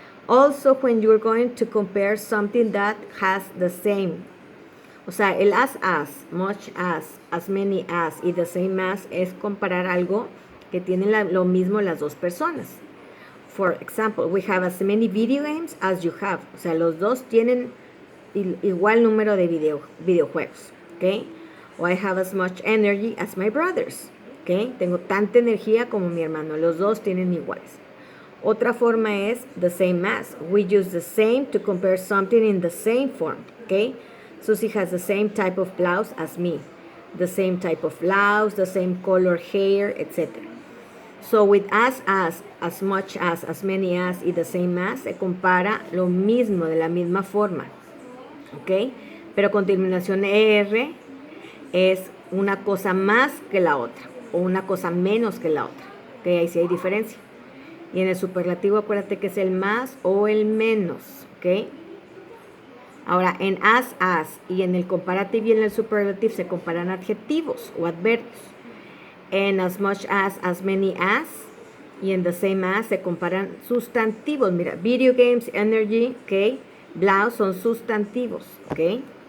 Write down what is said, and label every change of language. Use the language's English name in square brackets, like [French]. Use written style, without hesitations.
[English] Also, when you're going to compare something that has the same. [Spanish] O sea, el as, much as many as y the same as es comparar algo que tienen lo mismo las dos personas. [English] For example, we have as many video games as you have. [Spanish] O sea, los dos tienen igual número de videojuegos. ¿Ok? [English] O I have as much energy as my brothers. [Spanish] ¿Ok? Tengo tanta energía como mi hermano. Los dos tienen iguales. Otra forma es the same as. [English] We use the same to compare something in the same form. ¿Ok? Susie has the same type of blouse as me. The same type of blouse, the same color hair, etc. So with [Spanish] as much as many as y the same as, se compara lo mismo, de la misma forma. ¿Ok? Pero con terminación ER es una cosa más que la otra o una cosa menos que la otra. ¿Ok? Ahí sí hay diferencia. Y en el superlativo acuérdate que es el más o el menos. ¿Ok? Ahora, en as y en el comparative y en el superlative se comparan adjetivos o adverbios. En as much as many as y en the same as se comparan sustantivos. Mira, video games, energy, ¿ok? Blouse son sustantivos, ¿ok?